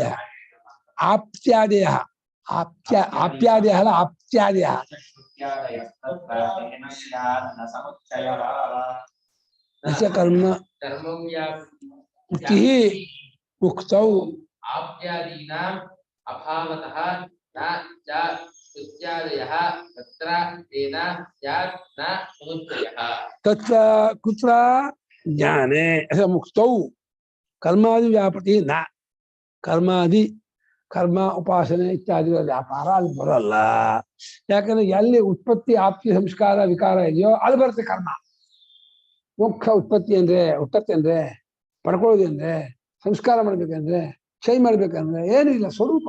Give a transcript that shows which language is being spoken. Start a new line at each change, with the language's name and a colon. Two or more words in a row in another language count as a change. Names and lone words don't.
Kannada: ಆಪ್ತ್ಯಾದಯ ಆಪ್ಯಾದಯ ಅಲ್ಲ, ಆಪ್ತ್ಯಾದಯ.
Sanskrit: ಕರ್ಮ ಮುಕ್ತೌ ಅಭಾವತಃ ನ ಚ ಶ್ರುತ್ಯಾದಯಃ ತತ್ರ ತೇನ ಸ್ಯಾತ್ ನ ಸಮುಚ್ಚಯಃ. ತತ್ರ ಕುತ್ರ ಜ್ಞಾನೇ ಮುಕ್ತೌ ಕರ್ಮಾದಿ ವ್ಯಾಪತಿ ನ.
Kannada: ಕರ್ಮ ಉಪಾಸನೆ ಇತ್ಯಾದಿಗಳ ವ್ಯಾಪಾರ ಅಲ್ಲಿ ಬರಲ್ಲ. ಯಾಕಂದ್ರೆ ಎಲ್ಲಿ ಉತ್ಪತ್ತಿ ಆಪ್ತಿ ಸಂಸ್ಕಾರ ವಿಕಾರ ಇದೆಯೋ ಅಲ್ಲಿ ಬರುತ್ತೆ ಕರ್ಮ. ಮುಖ್ಯ ಉತ್ಪತ್ತಿ ಅಂದ್ರೆ ಪಡ್ಕೊಳ್ಳೋದು ಅಂದ್ರೆ ಸಂಸ್ಕಾರ ಮಾಡ್ಬೇಕಂದ್ರೆ ಚೇಂಜ್ ಮಾಡ್ಬೇಕಂದ್ರೆ ಏನು ಇಲ್ಲ, ಸ್ವರೂಪ.